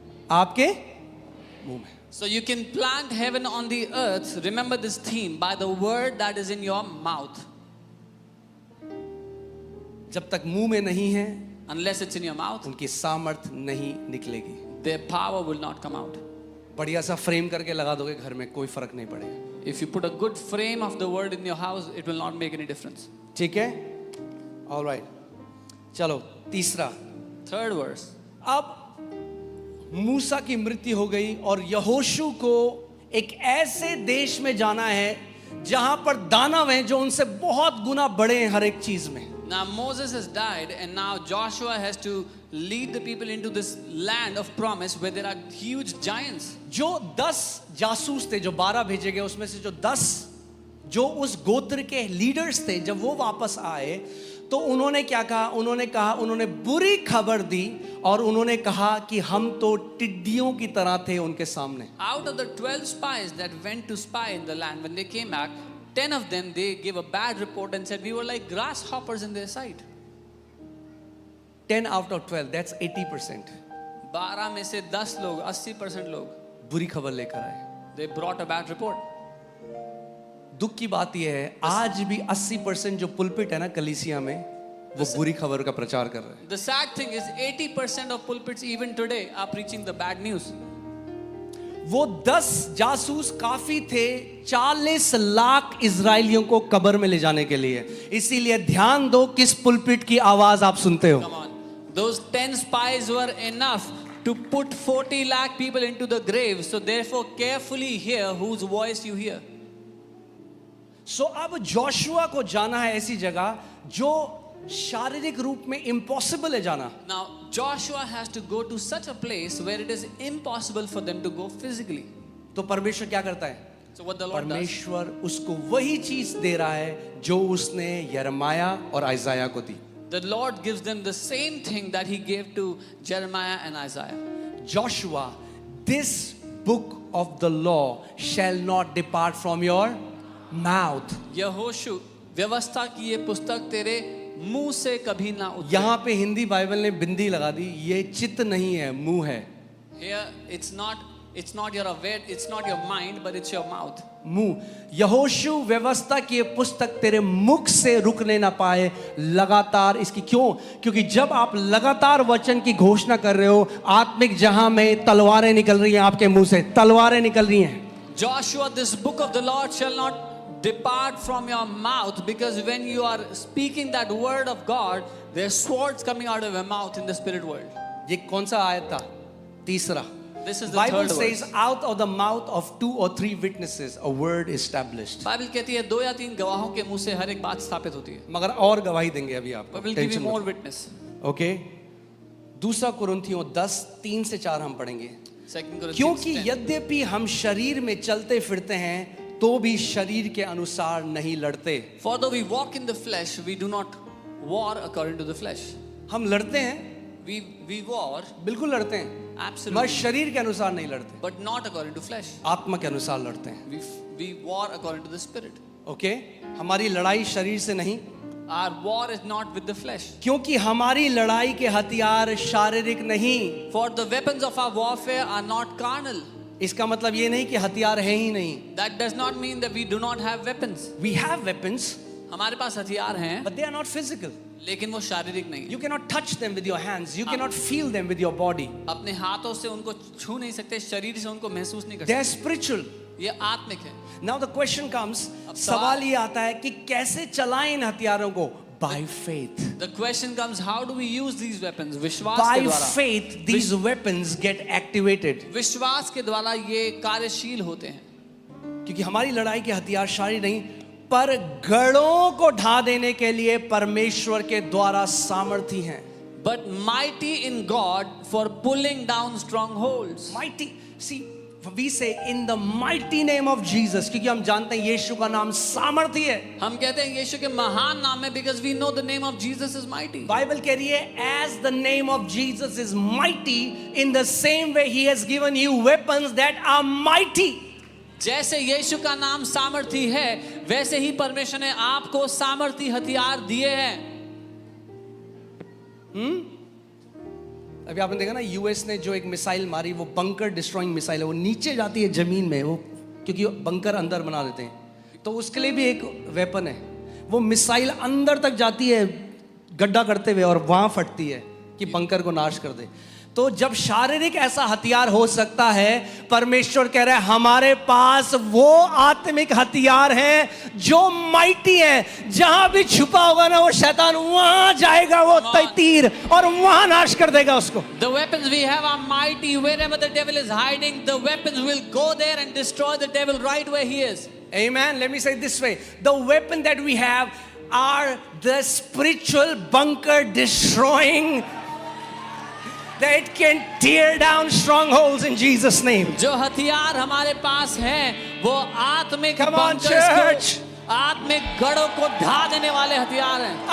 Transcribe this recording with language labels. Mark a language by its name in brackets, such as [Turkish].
[Hindi] आपके मुंह में. [English] So you can plant heaven on the earth. Remember this theme, by the word that is in your mouth. [Hindi] जब तक मुंह में नहीं है [English] Unless it's in your mouth, [Hindi] उनकी सामर्थ नहीं निकलेगी. [English] their power will not come out. [Hindi] बढ़िया सा फ्रेम करके लगा दोगे घर में, कोई फर्क नहीं पड़ेगा. [English] If you put a good frame of the word in your house, it will not make any difference. [Hindi] ठीक है, ऑलराइट. चलो तीसरा. [English] Third verse. [Hindi] अब मूसा की मृत्यु हो गई और यहोशू को एक ऐसे देश में जाना है जहां पर दानव हैं जो उनसे बहुत गुना बड़े हैं हर एक चीज में. [English] Now Moses has died and now Joshua has to lead the people into this land of promise where there are huge giants. [Hindi] जो 10 जासूस थे, जो 12 भेजे गए, उसमें से जो 10 जो उस गोत्र के लीडर्स थे, जब वो वापस आए तो उन्होंने क्या कहा? उन्होंने बुरी खबर दी और उन्होंने कहा कि हम तो टिड्डियों की तरह थे उनके सामने. [English] Out of the 12 spies that went to spy in the land, when they came back, 10 of them, they gave a bad report and said, we were like grasshoppers in their sight. 10 out of 12, that's 80%. [Hindi] 12 में से 10 लोग, 80% लोग, बुरी खबर लेकर आए। [English] they brought a bad report. [Hindi] दुख की बात यह है, आज भी 80% जो पुलपिट है ना कलीसिया में, वो बुरी खबर का प्रचार कर रहे हैं। [English] The sad thing is 80% of pulpits even today are preaching the bad news. [Hindi] वो 10 जासूस काफी थे 40 लाख इजरायलियों को कब्र में ले जाने के लिए। इसीलिए ध्यान दो किस पुलपिट की आवाज आप सुनते हो। [English] Come on. Those 10 spies were enough to put 40 lakh people into the grave. So therefore carefully hear whose voice you hear. [Hindi] सो अब जोशुआ को जाना है ऐसी जगह जो शारीरिक रूप में इम्पॉसिबल है जाना। [English] Now Joshua has to go to such a place where it is impossible for them to go physically. [Hindi] तो परमेश्वर क्या करता है? [English] So what the Lord does, [Hindi] परमेश्वर उसको वही चीज दे रहा है जो उसने यिर्मयाह और आइजाया को दी। [English] the Lord gives them the same thing that he gave to Jeremiah and Isaiah. Joshua, this book of the law shall not depart from your mouth. [Hindi] यहोशू, व्यवस्था की ये पुस्तक तेरे मुंह से कभी ना उतरे. यहाँ पे हिंदी बाइबल ने बिंदी लगा दी, ये चित्त नहीं है, मुंह है. [English] Here it's not your aware, it's not your mind, but it's your mouth. [Hindi] मुंह. यहोशू, व्यवस्था की ये पुस्तक तेरे मुख से रुकने ना पाए, लगातार इसकी. क्यों? क्योंकि जब आप लगातार वचन की घोषणा कर रहे हो, आत्मिक जहां में तलवारें निकल रही हैं, आपके मुंह से तलवारें निकल रही हैं. [English] Joshua, this book of the Lord shall not depart from your mouth, because when you are speaking that word of God, there are swords coming out of your mouth in the spirit world. [Hindi] ये कौन सा आयत था? तीसरा. [English] This is the Bible third says, verse. out of the mouth of 2 or 3 witnesses a word is established. [Hindi] Bible कहती है 2 या 3 गवाहों के मुंह से हर एक बात स्थापित होती है. मगर और गवाही देंगे अभी आपको. [English] But we'll give you more witness. [Hindi] Okay. दूसरा कुरिन्थियों 10:3 से 4 हम पढ़ेंगे. [English] 2 Corinthians [Hindi] क्योंकि [English] 10. [Hindi] यद्यपि हम शरीर में चलते फिरते हैं, तो भी शरीर के अनुसार नहीं लड़ते. [English] For though we walk in the flesh, we do not war according to the flesh. [Hindi] हम लड़ते हैं, [English] We war, [Hindi] बिल्कुल लड़ते हैं, मगर [English] absolutely, [Hindi] शरीर के अनुसार नहीं लड़ते, [English] but not according to flesh. [Hindi] आत्मा के अनुसार लड़ते हैं. [English] We war according to the spirit. [Hindi] Okay. हमारी लड़ाई शरीर से नहीं, [English] Our war is not with the flesh. [Hindi] क्योंकि हमारी लड़ाई के हथियार शारीरिक नहीं. [English] For the weapons of our warfare are not carnal. [Hindi] इसका मतलब ये नहीं कि हथियार है ही नहीं. [English] That does not mean that we do not have weapons. We have weapons, [Hindi] हमारे पास हथियार हैं, [English] but they are not physical. [Hindi] लेकिन वो शारीरिक नहीं. [English] You cannot touch them with your hands. You cannot feel them with your body. [Hindi] अपने हाथों से उनको छू नहीं सकते, शरीर से उनको महसूस नहीं कर [English] They are [Hindi] सकते. [English] spiritual. [Hindi] ये आत्मिक है. [English] Now the question comes, [Hindi] अब सवाल ये आता है कि कैसे चलाएं इन हथियारों को? [English] By faith. The question comes, how do we use these weapons? [Hindi] विश्वास के [English] By [Hindi] द्वारा. [English] faith, these weapons get activated. [Hindi] विश्वास के द्वारा ये कार्यशील होते हैं. क्योंकि हमारी लड़ाई के हथियार शारीरिक नहीं, पर गढ़ों को ढा देने के लिए परमेश्वर के द्वारा सामर्थी हैं. [English] But mighty in God for pulling down strongholds. Mighty, see, we say in the mighty name of Jesus, [Hindi] क्योंकि हम जानते हैं यीशु का नाम सामर्थी है. हम कहते हैं यीशु के महान नाम में, [English] because we know the name of Jesus is mighty. [Hindi] Bible कह रही है, [English] as the name of Jesus is mighty, in the same way he has given you weapons that are mighty. [Hindi] जैसे यीशु का नाम सामर्थी है, वैसे ही परमेश्वर ने आपको सामर्थी हथियार दिए हैं. अभी आपने देखा ना, यूएस ने जो एक मिसाइल मारी, वो बंकर डिस्ट्रॉइंग मिसाइल है. वो नीचे जाती है जमीन में, वो क्योंकि बंकर अंदर बना देते हैं, तो उसके लिए भी एक वेपन है. वो मिसाइल अंदर तक जाती है गड्ढा करते हुए, और वहां फटती है कि बंकर को नाश कर दे. तो जब शारीरिक ऐसा हथियार हो सकता है, परमेश्वर कह रहा है हमारे पास वो आत्मिक हथियार है जो माइटी है. जहां भी छुपा होगा ना वो शैतान, वहां जाएगा वो तीर, और वहां नाश कर देगा उसको. [English] The weapons we have are mighty. Wherever the devil is hiding, the weapons will go there and destroy the devil right where he is. Amen. Let me say it this way, the weapon that we have are the spiritual bunker destroying, that it can tear down strongholds in Jesus name. [Hindi] जो हथियार हमारे पास हैं, वो आत्मिक [English] Come on, [Hindi] bunkers को, [English] church. [Hindi] आत्मिक गढ़ों को ढा देने वाले हथियार हैं.